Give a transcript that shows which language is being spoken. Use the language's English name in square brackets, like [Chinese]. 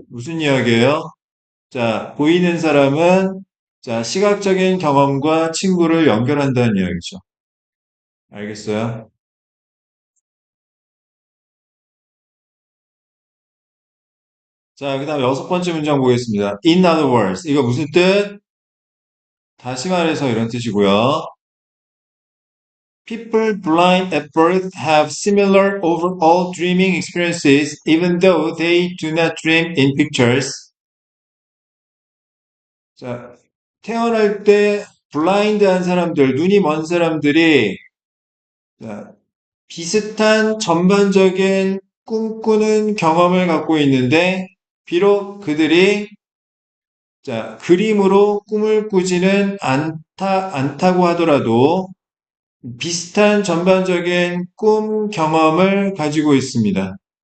[Korean] 무슨 이야기예요? 자, 보이는 사람은 자, 시각적인 경험과 친구를 연결한다는 이야기죠. 알겠어요? 자, 그 다음 여섯 번째 문장 보겠습니다. [English] In other words, [Korean] 이거 무슨 뜻? 다시 말해서 이런 뜻이고요. [English] People blind at birth have similar overall dreaming experiences even though they do not dream in pictures. [Korean] 자, 태어날 때 블라인드한 사람들, 눈이 먼 사람들이 자, 비슷한 전반적인 꿈꾸는 경험을 갖고 있는데 비록 그들이 자, 그림으로 꿈을 꾸지는 않다고 하더라도 비슷한 전반적인 꿈 경험을 가지고 있습니다.